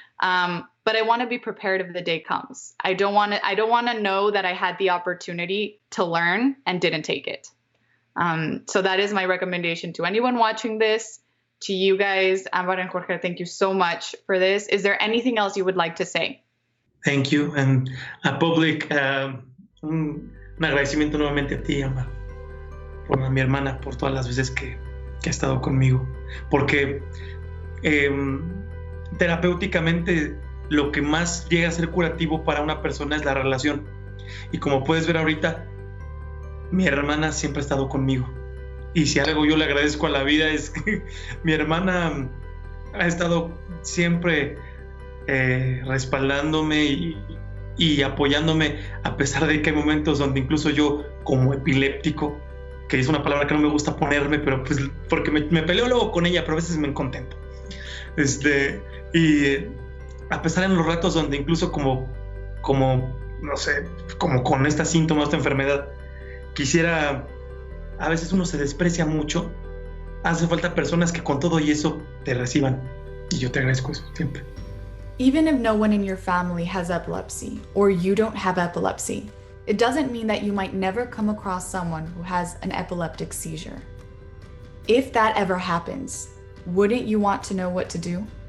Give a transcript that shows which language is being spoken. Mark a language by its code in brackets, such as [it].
[en] But I want to be prepared if the day comes. I don't want to know that I had the opportunity to learn and didn't take it. So that is my recommendation to anyone watching this, to you guys. Ambar and Jorge, thank you so much for this. Is there anything else you would like to say? Thank you. And a public, [es] un agradecimiento nuevamente a ti, Ambar, por mi hermana, por todas las veces que ha estado conmigo. Porque terapéuticamente lo que más llega a ser curativo para una persona es la relación. Y como puedes ver ahorita, mi hermana siempre ha estado conmigo. Y si algo yo le agradezco a la vida es que mi hermana ha estado siempre respaldándome y apoyándome, a pesar de que hay momentos donde incluso yo, como epiléptico, que es una palabra que no me gusta ponerme, pero pues porque me peleo luego con ella, pero a veces me contento. Y a pesar en los ratos donde incluso como no sé, como con esta síntoma, esta enfermedad, quisiera, a veces uno se desprecia mucho, hace falta personas que con todo y eso te reciban. Y yo te agradezco eso siempre. [en] Even if no one in your family has epilepsy, or you don't have epilepsy, it doesn't mean that you might never come across someone who has an epileptic seizure. If that ever happens, wouldn't you want to know what to do?